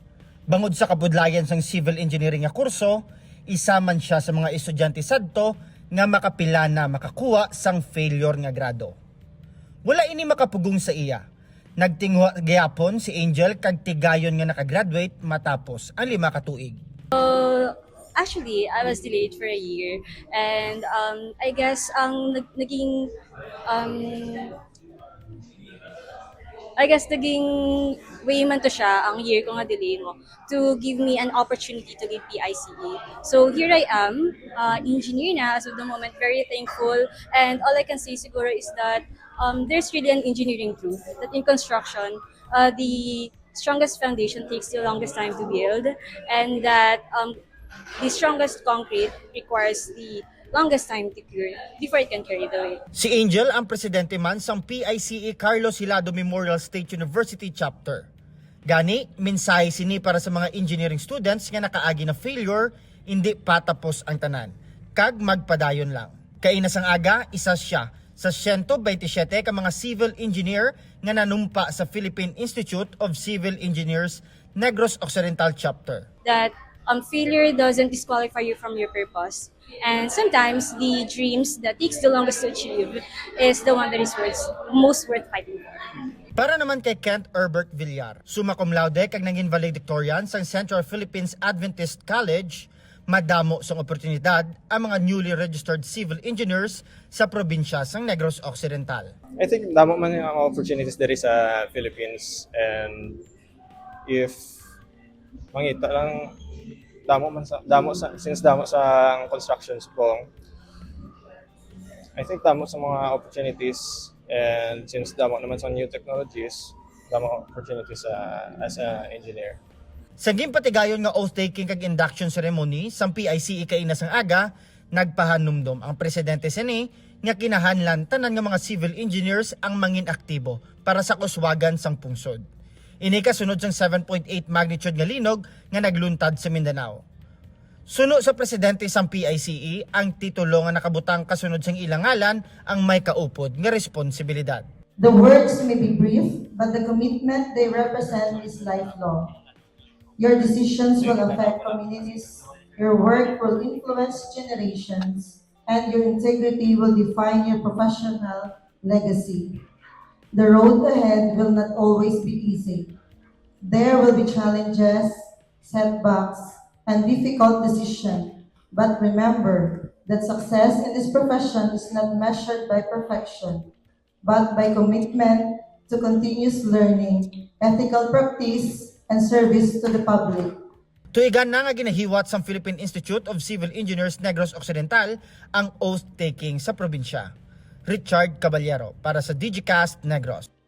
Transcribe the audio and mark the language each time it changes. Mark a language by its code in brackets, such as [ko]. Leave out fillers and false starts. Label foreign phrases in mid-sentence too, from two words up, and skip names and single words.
[hil] Bangod sa kabudlayan sang [en] civil engineering [hil] nga kurso, isa man siya sa mga estudyante sadto nga makapila na makakuha sang failure nga grado. Wala ini makapugong sa iya. Nagtingwa gyapon si Angel kag tigayon nga nakagraduate matapos ang 5 ka tuig. [en] Actually, I was delayed for a year, and I guess [hil] ang naging way man to siya, ang year ko nga delay mo, [en] to give me an opportunity to give PICE. So here I am, engineer na as of the moment, very thankful. And all I can say siguro is that there's really an engineering truth that in construction, the strongest foundation takes the longest time to build, and that the strongest concrete requires the longest time to cure before it can carry the weight. [hil] Si Angel ang presidente man sang PICE Carlos Hilado Memorial State University Chapter. Gani, mensahe sini para sa mga [en] engineering students [hil] nga nakaagi na failure, hindi patapos ang tanan. Kag magpadayon lang. Kaina sang aga, isa siya sa 127 ka mga [en] civil engineer [hil] nga nanumpa sa Philippine Institute of Civil Engineers Negros Occidental Chapter. [en] That failure doesn't disqualify you from your purpose. And sometimes the dreams that takes the longest to achieve is the one that is most worth fighting for. [hil] Para naman kay Kent Herbert Villar, [la] summa cum laude [hil] kag nangin valedictorian sang Central Philippines Adventist College, madamo sang oportunidad ang mga [en] newly registered civil engineers [hil] sa probinsya sang Negros Occidental. [en] I think [hil] damo man ang opportunities diri sa Philippines, [en] and if [hil] mangita lang [en] since [hil] damo sa [en] construction strong, I think [hil] damo sa mga [en] opportunities, and since [hil] damo naman sa [en] new technologies, damo opportunities as an engineer. [hil] Sa gimpatigayon nga oath-taking kag [en] induction ceremony [hil] sang PICE kaina sang aga, nagpahanumdom ang presidente sini nga kinahanglan tanan nga mga [en] civil engineers [hil] ang mangin aktibo para sa kuswagan sang pungsod. Ini kasunod sang 7.8 magnitude nga linog nga nagluntad sa Mindanao. Suno sa presidente sang PICE ang titulo nga nakabutang kasunod sang ilang ngalan ang may kaupod nga responsibilidad. [en] The words may be brief, but the commitment they represent is lifelong. Your decisions will affect communities, your work will influence generations, and your integrity will define your professional legacy. The road ahead will not always be easy. There will be challenges, setbacks, and difficult decisions. But remember that success in this profession is not measured by perfection, but by commitment to continuous learning, ethical practice, and service to the public. [hil] Tuigan na nga ginahiwat sa Philippine Institute of Civil Engineers Negros Occidental ang oath-taking sa probinsya. Richard Caballero para sa DigiCast Negros.